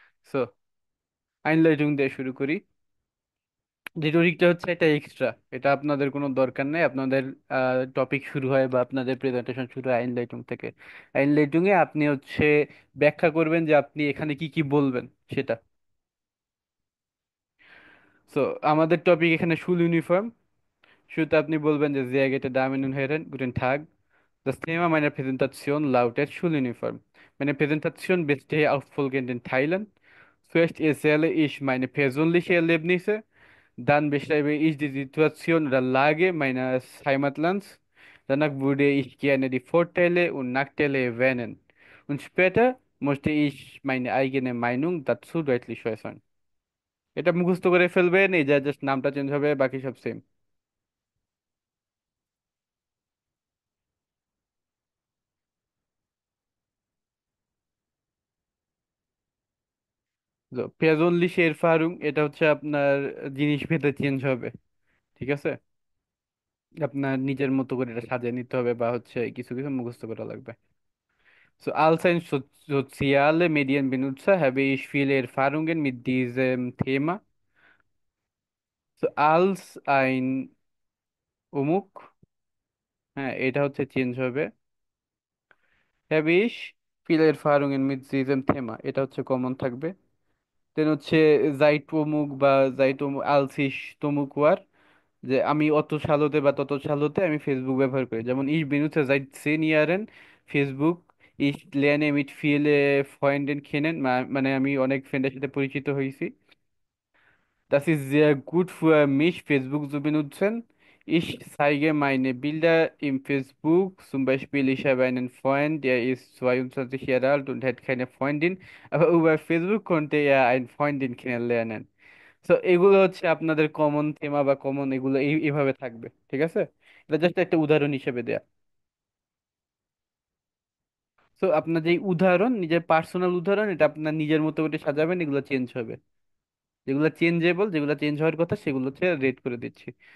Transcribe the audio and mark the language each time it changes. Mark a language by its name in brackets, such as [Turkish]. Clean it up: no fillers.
[Bangla] So আইনলাইটিং দিয়ে শুরু করি। রিটোরিকটা হচ্ছে এটা এক্সট্রা, এটা আপনাদের কোনো দরকার নেই। আপনাদের টপিক শুরু হয় বা আপনাদের প্রেজেন্টেশন শুরু হয় আইনলাইটিং থেকে। আইনলাইটিং এ আপনি হচ্ছে ব্যাখ্যা করবেন যে আপনি এখানে কি কি বলবেন সেটা। সো আমাদের টপিক এখানে শুল ইউনিফর্ম। শুরুতে আপনি বলবেন যে [German] sehr geehrte Damen und Herren, guten Tag. Das Thema meiner Präsentation lautet Schuluniform. Meine Präsentation besteht aus folgenden Teilen. Zuerst erzähle ich meine persönlichen Erlebnisse, dann beschreibe ich die Situation oder Lage meines Heimatlands. Danach würde ich gerne die Vorteile und Nachteile erwähnen. Und später möchte ich meine eigene Meinung dazu deutlich äußern. [Bangla] এটা মুখস্থ করে ফেলবেন, এই যা just নামটা change হবে, বাকি সব সেম। পেঁয়াজল্লি ফারুং, এটা হচ্ছে আপনার জিনিস ভেদে চেঞ্জ হবে। ঠিক আছে। আপনার নিজের মতো করে এটা সাজিয়ে নিতে হবে বা হচ্ছে কিছু কিছু মুখস্থ করা লাগবে। [German] So, als ein soziale Medienbenutzer habe ich viele Erfahrungen mit diesem Thema. So, als ein Umuk [Bangla] হ্যাঁ, এটা হচ্ছে চেঞ্জ হবে। [German] হ্যাবিশ viele Erfahrungen mit diesem Thema, [Bangla] এটা হচ্ছে কমন থাকবে। দেন হচ্ছে জাইট অমুক বা জাইট আলসিস তমুক ওয়ার, যে আমি অত সালোতে বা তত সালোতে আমি ফেসবুক ব্যবহার করি। যেমন [German] ich benutze seit 10 Jahren ফেসবুক, ich lerne mit viele Freunden kennen, [Bangla] মানে আমি অনেক ফ্রেন্ডের সাথে পরিচিত হয়েছি। [German] Das ist sehr gut für mich, Facebook zu benutzen. Ich zeige meine Bilder im Facebook. Zum Beispiel, ich habe einen Freund, der ist 22 Jahre alt und hat keine Freundin. Aber über Facebook konnte er eine Freundin kennenlernen. [Bangla] So এগুলো হচ্ছে আপনাদের common থেমা বা common, এগুলো এইভাবে থাকবে। ঠিক আছে, এটা জাস্ট একটা উদাহরণ হিসেবে দেয়া। সো আপনার যে উদাহরণ, নিজের পার্সোনাল উদাহরণ, এটা আপনার নিজের মতো করে সাজাবেন, এগুলো চেঞ্জ হবে। যেগুলো চেঞ্জেবল, যেগুলো চেঞ্জ হওয়ার কথা, সেগুলো হচ্ছে রেড করে দিচ্ছি।